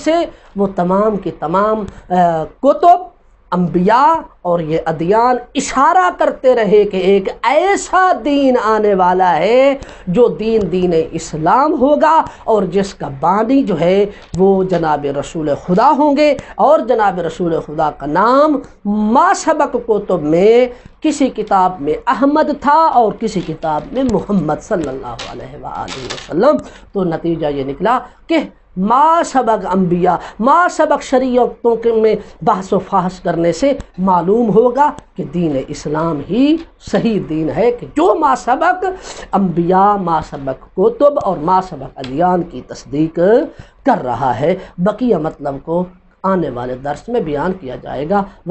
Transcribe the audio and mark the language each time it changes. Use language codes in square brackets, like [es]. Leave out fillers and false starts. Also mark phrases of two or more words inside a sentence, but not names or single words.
[ur] سے، وہ تمام کی تمام کتب، انبیاء اور یہ ادیان اشارہ کرتے رہے کہ ایک ایسا دین آنے والا ہے جو دین اسلام ہوگا، اور جس کا بانی جو ہے وہ جناب رسول خدا ہوں گے، اور جناب رسول خدا کا نام ما سبق کتب میں کسی کتاب میں احمد تھا اور کسی کتاب میں محمد [ar] صلی اللہ علیہ وآلہ وسلم۔ [ur] تو نتیجہ یہ نکلا کہ ما سبق انبیاء، ما سبق شریعتوں میں بحث و فحص کرنے سے معلوم ہوگا کہ دین اسلام ہی صحیح دین ہے، کہ جو ما سبق انبیاء، ما سبق کتب اور ما سبق ادیان کی تصدیق کر رہا ہے۔ بقیہ مطلب کو آنے والے درس میں بیان کیا جائے گا۔